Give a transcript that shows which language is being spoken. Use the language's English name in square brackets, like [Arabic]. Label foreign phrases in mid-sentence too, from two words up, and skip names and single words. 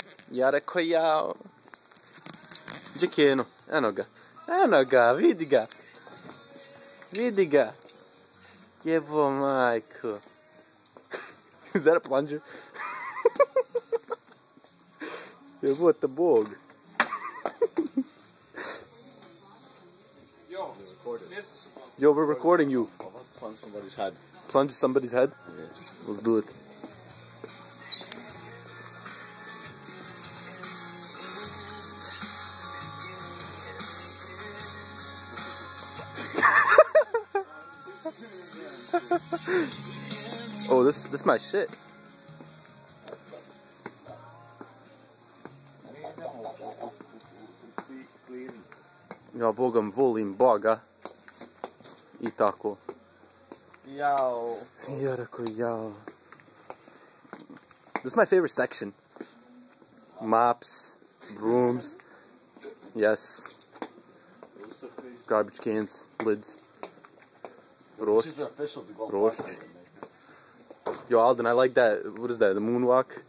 [Bosnian] Ja rekao jao. Gdje Keno? Eno ga. Eno ga, vidi ga. Vidi ga. Jebo majko. [English] Is that a plunger? [Bosnian] Jebota Bog. [English] Yo, we're recording you. Plunge somebody's head. Plunge somebody's head? Yes. Let's do it. Oh, this my shit. [Bosnian] Ja bogam volim Boga. I tako. Jao. Ja rekao jao. [English] This is my favorite section. Mops, brooms. Yes. Garbage cans, lids. Roast. This is official to go Roast. party. Yo, Alden, I like that. What is that? The moonwalk?